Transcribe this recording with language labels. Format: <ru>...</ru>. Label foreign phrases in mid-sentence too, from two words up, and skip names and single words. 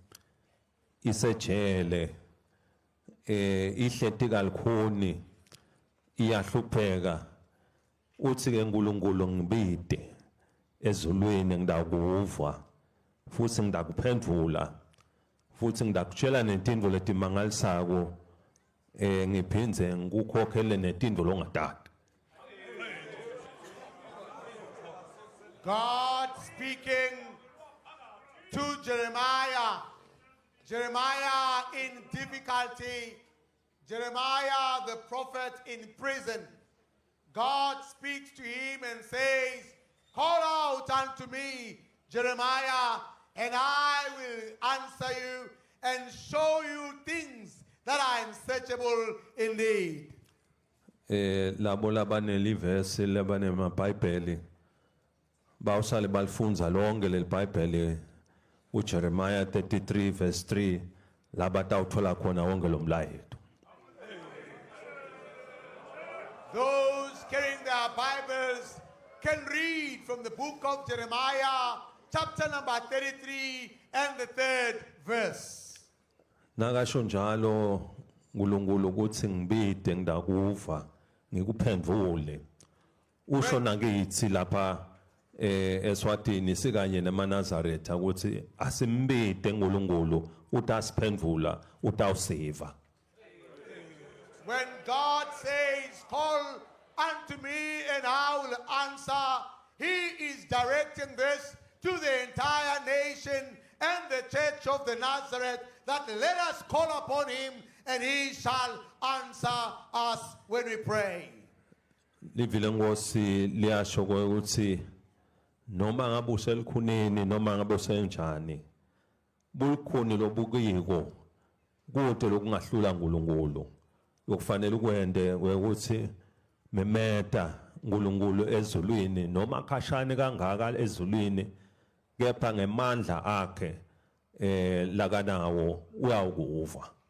<ss>isejele ihleti kalukhuni iyahlupheka uthi ke uNkulunkulu ngibide ezulwini ngidakuva futhi ngidakuphendvula futhi ngidakutshela netindvo letimangalisako ngiphindze ngikukhokhele netindvo longatati.</ss> <en>God speaking to Jeremiah. Jeremiah in difficulty. Jeremiah the prophet in prison. God speaks to him and says, "Call out unto me, Jeremiah, and I will answer you and show you things that are unsearchable indeed."</en> <ss>labo labanelivesi labanemabhayibheli bawusale balifunza lonke leli bhayibheli uJeremiah 33 verse 3 labatawuthola khona wonke lo mlayeto.</ss> <en>Those carrying their Bibles can read from the book of Jeremiah, chapter number 33 and the 3rd verse.</en> <ss>Nakasho njalo uNkulunkulu ukuthi ngibide ngidakuva ngikuphendvule. Usho nakithi lapha eSwatini sikanye nemaNazaretha ukuthi asimbide uNkulunkulu utasiphendvula utawusiva.</ss> <en>When God says, "Call unto me and I will answer," He is directing this to the entire nation and the church of the Nazareth, that let us call upon Him and He shall answer us when we pray.</en> <ss>Livile ngosi liyasho ukuthi noma ngabe uselikhunini noma ngabe usenjani bulukhuni lobukiko kude lokungahlula uNkulunkulu lokufanele ukwende ukuthi memeta uNkulunkulu ezulwini noma khashane kangaka ezulwini kepha ngemandla akhe lakanawo uyawukuva.</ss>